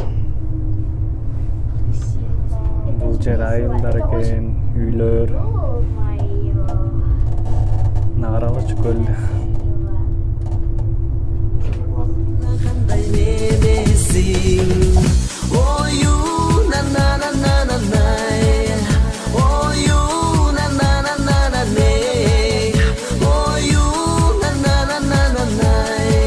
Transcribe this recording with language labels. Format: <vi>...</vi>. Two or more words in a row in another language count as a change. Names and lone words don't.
<ky>Бул жер айылдар экен, үйлөр. Каралычы көлдү. Кандай менесиң, ою на-на-на-на-най, ою на-на-на-на-най, ою на-на-на-на-най.</ky>